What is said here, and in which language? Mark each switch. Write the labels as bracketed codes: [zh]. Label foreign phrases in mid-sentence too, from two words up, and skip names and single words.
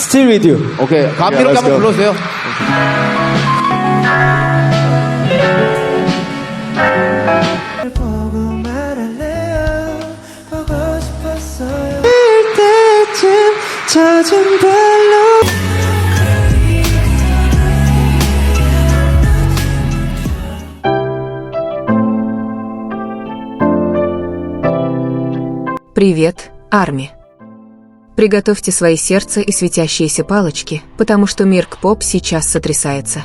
[en] Still with you. [ko] 오케이. 감미롭게 [en] let's [ko] 한번 [en] go. [ko] 불러주세요. 보고 말할래요. 보고 싶었어요. 때쯤 젖은 발로 [ru] Привет, Арми. Приготовьте свои сердца и светящиеся палочки, потому что мир К-поп сейчас сотрясается.